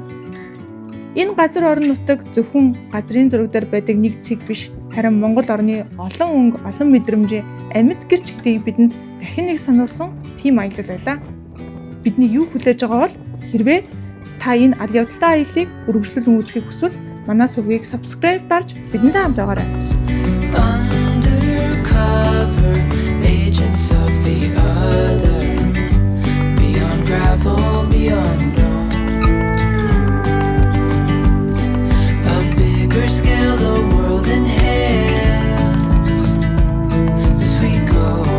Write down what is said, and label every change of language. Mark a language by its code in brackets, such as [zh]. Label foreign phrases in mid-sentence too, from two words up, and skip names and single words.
[mn] Энэ газар орон нутаг зөвхөн газрын зураг дээр байдаг нэг цэг биш, харин Монгол орны олон өнгө, олон мэдрэмжийн амьд гэрч гэдгийг бидэнд дахин нэг сануулсан тийм аялал байлаа. Бидний юу хүлээж байгаа бол хэрвээ та энэ аль явдалтай аяллыг үргэлжлүүлэн үзэхийг хүсвэл манай сувгийг subscribe дарж бидэнтэй хамт байгаарай. [en] Undercover agents of the other, beyond gravel, beyond all. A bigger scale the world inhales as we go.